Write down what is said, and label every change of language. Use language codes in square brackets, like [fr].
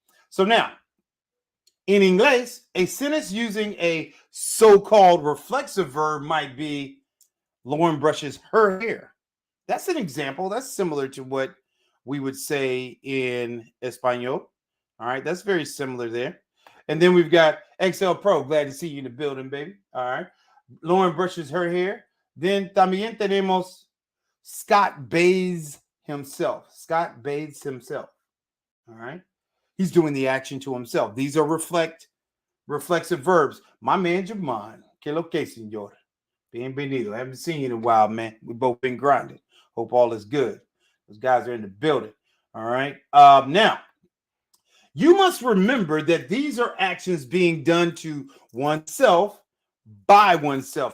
[en] So now, in English, a sentence using a so-called reflexive verb might be Lauren brushes her hair. That's an example. That's similar to what we would say in Espanol. All right, that's very similar there. And then we've got XL Pro. Glad to see you in the building, baby. All right. Lauren brushes her hair. Then [es] también tenemos [en] Scott bathes himself. Scott bathes himself. All right. He's doing the action to himself. These are reflexive verbs. My man [es] Jamon. Que lo que, señor? Bienvenido. [en] I haven't seen you in a while, man. We've both been grinding. Hope all is good. Those guys are in the building. All right. Now, you must remember that these are actions being done to oneself by oneself.